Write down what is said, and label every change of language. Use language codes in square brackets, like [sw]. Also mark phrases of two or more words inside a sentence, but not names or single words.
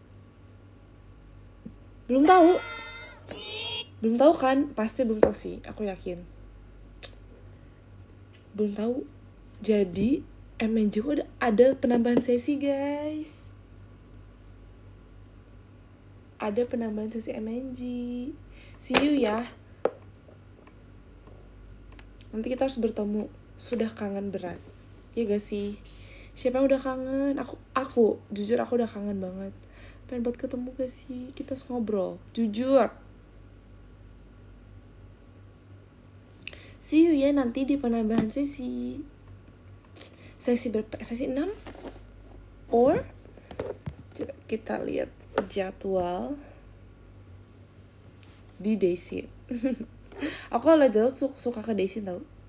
[id] Belum tahu? Belum tahu kan? Pasti belum tahu sih, aku yakin. Belum tahu. Jadi MNJ udah ada penambahan sesi guys. Ada penambahan sesi MNJ. [en] See you ya. [id] Nanti kita harus bertemu. Sudah kangen berat, ya gak sih? Siapa yang udah kangen? Aku jujur aku udah kangen banget. Pengen buat ketemu gak sih? Kita harus ngobrol, jujur. [en] See you [id] ya nanti di penambahan sesi. Sesi berapa? Sesi 6? Or coba kita lihat jadwal di Daisy. Aku kalau jadwal suka ke Daisy tau.